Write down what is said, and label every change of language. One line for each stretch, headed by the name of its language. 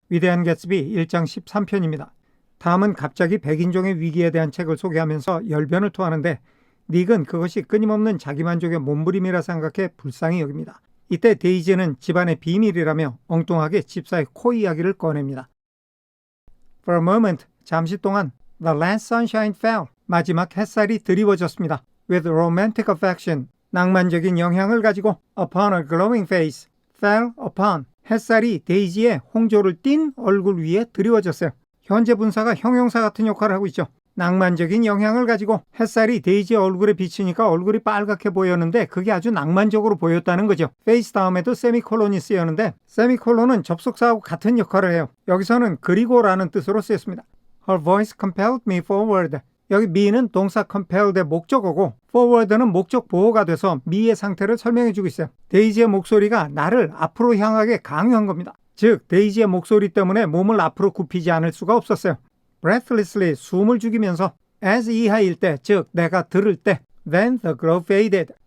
Korean: 위대한 개츠비 1장 13편입니다. 다음은 갑자기 백인종의 위기에 대한 책을 소개하면서 열변을 토하는데 닉은 그것이 끊임없는 자기만족의 몸부림이라 생각해 불쌍히 여깁니다. 이때 데이지는 집안의 비밀이라며 엉뚱하게 집사의 코 이야기를 꺼냅니다.
English: For a moment,
Korean: 잠시 동안
English: The last sunshine fell.
Korean: 마지막 햇살이 드리워졌습니다.
English: With romantic affection.
Korean: 낭만적인 영향을 가지고
English: upon a glowing face. fell upon.
Korean: 햇살이 데이지의 홍조를 띤 얼굴 위에 드리워졌어요. 현재 분사가 형용사 같은 역할을 하고 있죠. 낭만적인 영향을 가지고 햇살이 데이지의 얼굴에 비치니까 얼굴이 빨갛게 보였는데 그게 아주 낭만적으로 보였다는 거죠. face 다음에도 세미콜론이 쓰였는데 세미콜론은 접속사하고 같은 역할을 해요. 여기서는 그리고라는 뜻으로 쓰였습니다.
English: Her voice compelled me forward.
Korean: 여기 me는 동사 compelled의 목적어고 forward는 목적 보호가 돼서 me의 상태를 설명해주고 있어요. 데이지의 목소리가 나를 앞으로 향하게 강요한 겁니다. 즉 데이지의 목소리 때문에 몸을 앞으로 굽히지 않을 수가 없었어요. breathlessly 숨을 죽이면서 as 이하일 때, 즉 내가 들을 때
English: then the glow faded.